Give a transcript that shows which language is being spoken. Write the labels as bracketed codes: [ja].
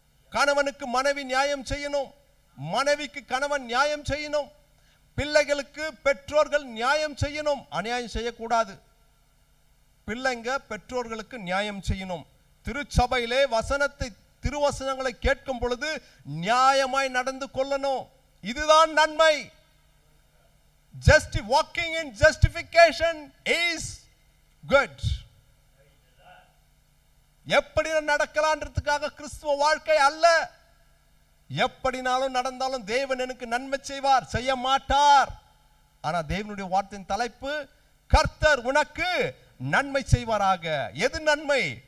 [ta] கணவனுக்கு மனைவி நியாயம் செய்யணும், மனைவிக்கு கணவன் நியாயம் செய்யணும், பிள்ளைகளுக்கு பெற்றோர்கள் நியாயம் செய்யணும், அநியாயம் செய்யக்கூடாது. பிள்ளைங்க பெற்றோர்களுக்கு நியாயம் செய்யணும். திருச்சபையிலே திருவசனங்களை கேட்கும் பொழுது நியாயமாய் நடந்து கொள்ளணும். இதுதான் நன்மை. [en] Walking in justification is good. [ta] எப்படி நடக்கலான்றதுக்காக கிறிஸ்துவ வாழ்க்கை அல்ல. எப்படினாலும் நடந்தாலும் தேவன் எனக்கு நன்மை செய்வார், செய்ய மாட்டார். ஆனா தேவனுடைய வார்த்தையின் தலைப்பு, கர்த்தர் உனக்கு நன்மை செய்வாராக. எது நன்மை?